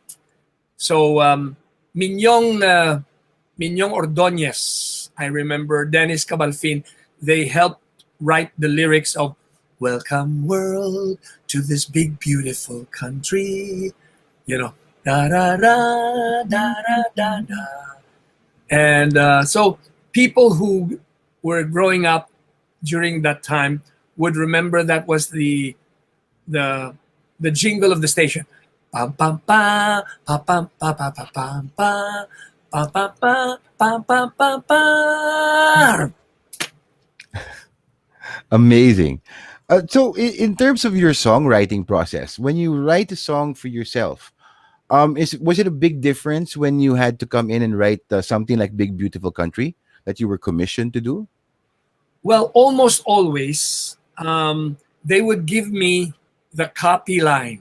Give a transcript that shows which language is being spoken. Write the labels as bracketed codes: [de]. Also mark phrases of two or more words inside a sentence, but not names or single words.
[en] So Minyong Ordonez, I remember Dennis Cabalfin, they helped write the lyrics of "Welcome World to this big beautiful country," you know, da da da da da da da. And so people who were growing up during that time would remember that was the the jingle of the station. Pam pam pa pa pam pa pa pa pam pa pa pa pa pam pam pam pa. Amazing. So, in terms of your songwriting process, when you write a song for yourself, is was it a big difference when you had to come in and write something like "Big Beautiful Country" that you were commissioned to do? Well, almost always they would give me the copy line.